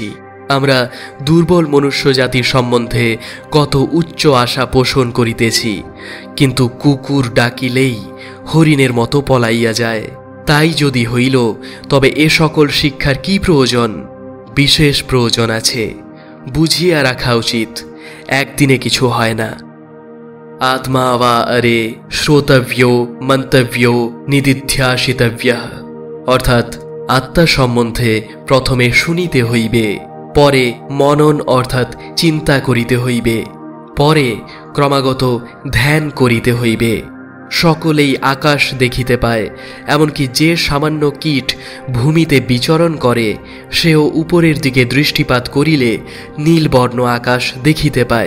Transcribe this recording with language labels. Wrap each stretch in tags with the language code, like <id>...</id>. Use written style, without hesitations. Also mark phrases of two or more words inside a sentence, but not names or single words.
<bn>আমরা দুর্বল মনুষ্য জাতির সম্বন্ধে কত উচ্চ আশা পোষণ করিতেছি, কিন্তু কুকুর ডাকিলেই হরিণের মতো পলাইয়া যায়। তাই যদি হইল, তবে এ সকল শিক্ষার কি প্রয়োজন? বিশেষ প্রয়োজন আছে, বুঝিয়া রাখা উচিত। একদিনে কিছু হয় না।</bn> <sa>आत्मा वा अरे श्रोतव्यो मन्तव्यो निदिध्यासितव्यः,</sa> <bn>অর্থাৎ আত্মা সম্বন্ধে প্রথমে শুনিতে হইবে, পরে মনন অর্থাৎ চিন্তা করিতে হইবে, পরে ক্রমাগত ধ্যান করিতে হইবে। সকলেই আকাশ দেখিতে পায়, এমনকি যে সামান্য কীট ভূমিতে বিচরণ করে সেও উপরের দিকে দৃষ্টিপাত করিলে নীলবর্ণ আকাশ দেখিতে পায়।</bn>